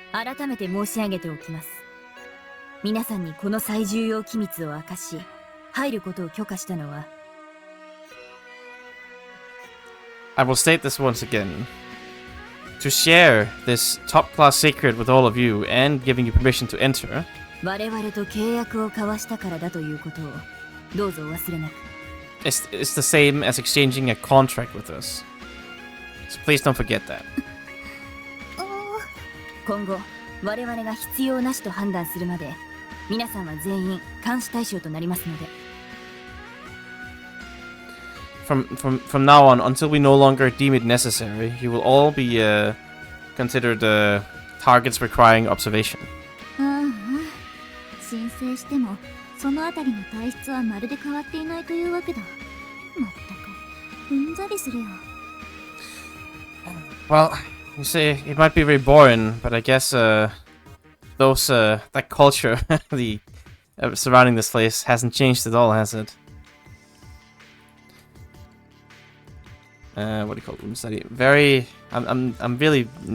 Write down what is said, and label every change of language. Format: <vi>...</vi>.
<ja>改めて申し上げておきます。皆さんにこの最重要機密を明かし、入ることを許可したのは。</ja> <en>I will state this once again. To share this top-class secret with all of you and giving you permission to enter.</en> <ja>我々と契約を交わしたからだということをどうぞお忘れなく。</ja> <en>It's the same as exchanging a contract with us. So please don't forget that.</en> <ja>今後我々が必要なしと判断するまで皆さんは全員監視対象となりますので。</ja> <en>From now on, until we no longer deem it necessary, you will all be considered targets requiring observation.</en> <ja>申請してもそのあたりの体質はまるで変わっていないというわけだ。まったくうんざりするよ。</ja> <en>Well, you say it might be very boring, but I guess that culture, the surrounding this place hasn't changed at all, has it? What do you call it? Room study. Very. I'm really.</en>